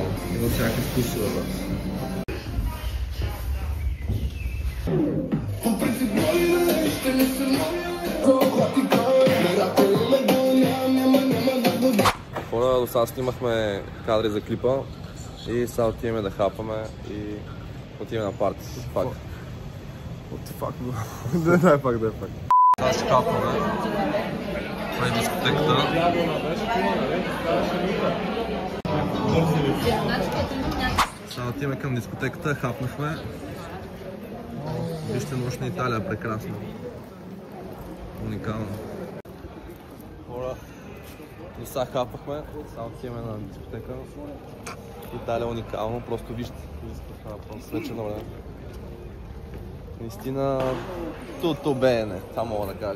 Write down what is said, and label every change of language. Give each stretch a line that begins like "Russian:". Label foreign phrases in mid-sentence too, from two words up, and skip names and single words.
Bulgarian: Има всякакви вкусове, брат. Хора, до сега снимахме кадри за клипа и сега отиваме да хапаме и отиваме на парти. Фак.
English: What the fuck, bro?
Bulgarian: Дай пак. Сега ще хапаме. Това е дискотеката. Сега отиваме към дискотеката, хапнахме. Вижте нощ на Италия, прекрасно. Уникално. Хора, до сега хапахме, сега отиваме на дискотека. Италия е уникално, просто вижте. Свечено време. Наистина,
Italian: tutto bene,
Bulgarian: това мога да кажа.